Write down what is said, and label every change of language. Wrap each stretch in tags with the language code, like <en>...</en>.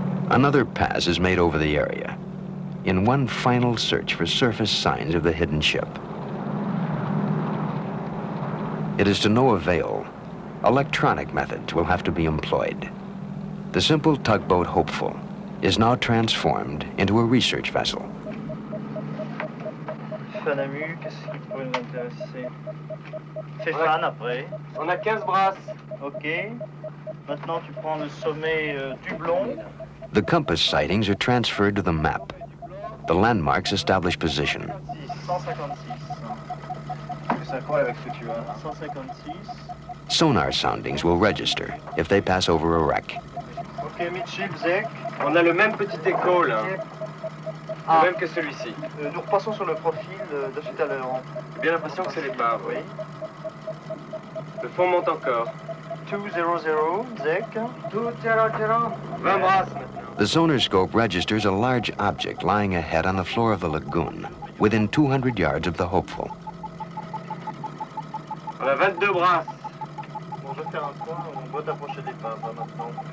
<en>Another pass is made over the area, in one final search for surface signs of the hidden ship. It is to no avail. Electronic methods will have to be employed. The simple tugboat Hopeful is now transformed into a research vessel.</en> <fr>Fanamu, qu'est-ce qui pourrait nous intéresser? Fais fan après. On a 15 brasses. Ok. Maintenant, tu prends le sommet du blond.</fr> <en>The compass sightings are transferred to the map. The landmarks establish position.</en> <fr>156. C'est quoi avec ce que tu as? 156.</fr> <en>Sonar soundings will register if they pass over a wreck.</en> <fr>Ok, midship, Zek. On a le même petit écho là. Le même que celui-ci. Nous repassons sur le profil de tout à l'heure. J'ai bien l'impression que c'est l'épave, oui. Le fond monte encore. 200, Zek. 200. 20 brasses.</fr> <en>The sonar scope registers a large object lying ahead on the floor of the lagoon, within 200 yards of the Hopeful.</en> <fr>On a 22 brasses. On va faire un point, on doit approcher l'épave maintenant.</fr>